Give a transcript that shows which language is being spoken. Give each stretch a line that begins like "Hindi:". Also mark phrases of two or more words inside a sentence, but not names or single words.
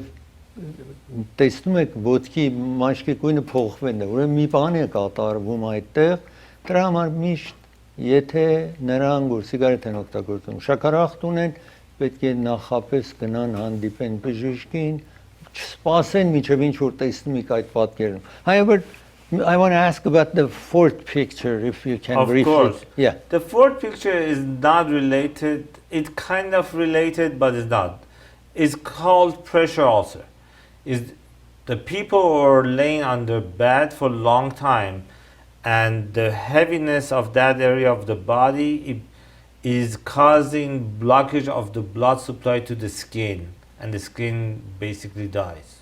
Armenian: տեսնում եք ոտքի մաշկի գույնը փոխվել է, ուրեմն մի բան է կատարվում այդտեղ, դրա համար միշտ եթե նրանք որ սիգարետ են օգտագործում, շաքարախտ ունեն, պետք է նախապես գնան հանդիպեն բժիշկին, չսպասեն մինչև ինչ որ տեսնում եք այդ պատկերում։
English: However, I want to ask about the fourth picture, if you can Of briefly. course. Yeah. The fourth picture is not related. It's kind of related, but it's not. It's called pressure ulcer. Is the people who are laying on their bed for a long time, and the heaviness of that area of the body is causing blockage of the blood supply to the skin, and the skin basically dies.